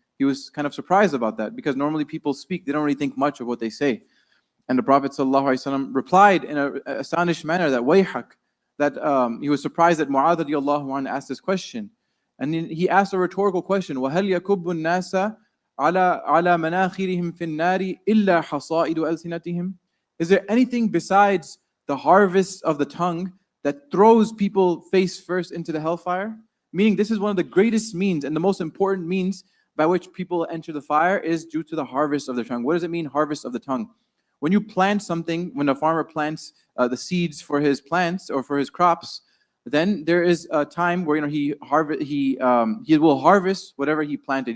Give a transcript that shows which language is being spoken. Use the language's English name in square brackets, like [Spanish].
[English] He was kind of surprised about that, because normally people speak, they don't really think much of what they say. And the Prophet ﷺ replied in an astonished manner that wayhak, that he was surprised that Mu'adh radiallahu anh asked this question. And then he asked a rhetorical question, [Arabic] وَهَلْ يَكُبُّ النَّاسَ عَلَى مَنَاخِرِهِمْ فِي النَّارِ إِلَّا حَصَائِدُ أَلْسِنَتِهِمْ? [English] Is there anything besides the harvest of the tongue that throws people face first into the hellfire? Meaning, this is one of the greatest means and the most important means by which people enter the fire is due to the harvest of their tongue. What does it mean, harvest of the tongue? When you plant something, when a farmer plants the seeds for his plants or for his crops, then there is a time where he will harvest whatever he planted.